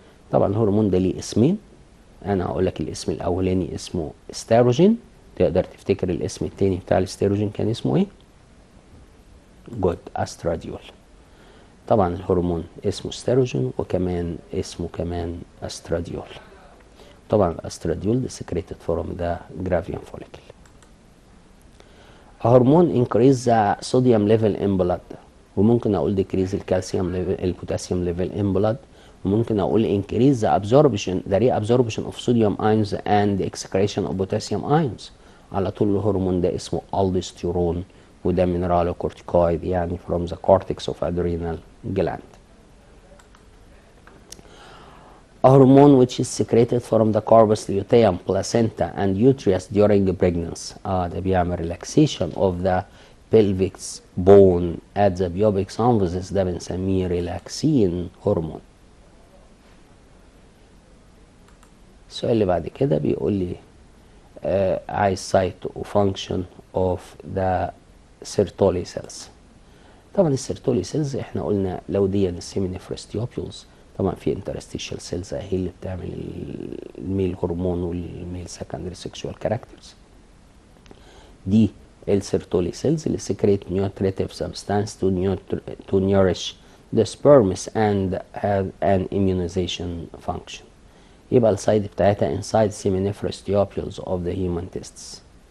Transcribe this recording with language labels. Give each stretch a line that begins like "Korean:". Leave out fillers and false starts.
Arabic: طبعا الهرمون ده ليه اسمين. انا هقول لك الاسم الاولاني اسمه استروجين. تقدر تفتكر الاسم التاني بتاع الاستروجين كان اسمه ايه؟ جود استراديول. طبعا الهرمون اسمه استروجين وكمان اسمه كمان استراديول. طبعا الاستراديول ده
English: secreted from the gravian follicle. Hormone increase the sodium level in blood،
Arabic: وممكن اقول
English: decrease الكالسيوم level البوتاسيوم level in blood، وممكن اقول increase the absorption the reabsorption of sodium ions and excretion of potassium ions.
Arabic: على طول الهرمون ده اسمه aldosterone، وده mineralocorticoid يعني
English: from the cortex of adrenal gland. A hormone which is secreted from the corpus luteum, placenta and uterus during pregnancy.
Arabic: ده بيعمل
English: relaxation of the pelvic bone at the pubic symphysis.
Arabic: ده بنسميه relaxin هرمون. السؤال اللي بعد كده بيقول لي عايز site وfunction of the Sertoli cells. طبعا السيرتولي سيلز احنا قلنا لو دي السيمينيفرس تيوبيولز، طبعا في انترستيشال سيلز اهي اللي بتعمل الميل هرمون والميل سكندري سيكشوال كاركترز.
English: دي السيرتولي سيلز اللي secrete nutritive substance to nourish the sperms and have an immunization function.
Arabic: يبقى السايد بتاعتها
English: inside seminiferous tubules of the human testes.